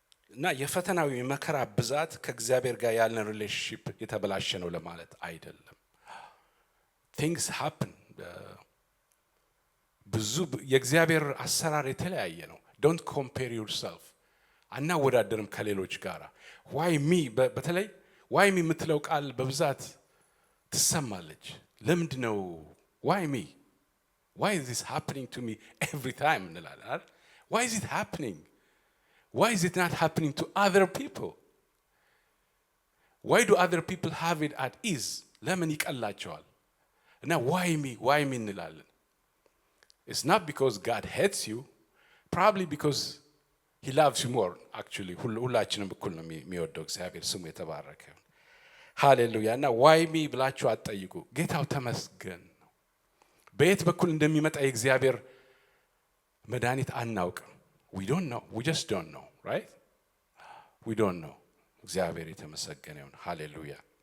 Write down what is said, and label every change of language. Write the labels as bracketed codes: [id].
[am] እና የፈተናው የመከራ ብዛት ከእግዚአብሔር ጋር ያለን ሪሌሽንሺፕ የተበላሸ ነው ለማለት አይደለም። [en] things happen። [am] ብዙ የእግዚአብሔር አሰራር የተለያየ ነው። [en] don't compare yourself። [am] አናወዳደርም ከሌሎች ጋር። [en] why me [am] በተለይ why me የምትለው ቃል በብዛት ትሰማለች። ለምንድን ነው [en] why me? why is this happening to me every time [am] እንላለን። [en] why is it happening? why is it not happening to other people? why do other people have it at ease? [am] ለምን ይቀላቸዋል? እና [en] why me [am] እንላለን። [en] it's not because God hates you, probably because he loves you more actually [am] ሁላችንም እኩል ነው የሚወደው እግዚአብሔር ስሙ የተባረከ ይሁን ሃሌሉያ እና [en] why me [am] ብላችሁ አትጠይቁ ጌታው ተመስገን ነው በየት በኩል እንደሚመጣ የእግዚአብሔር መድኃኒት አናውቅም [en] we don't know we just don't know [am] right we don't know እግዚአብሔር የተመሰገነ ይሁን ሃሌሉያ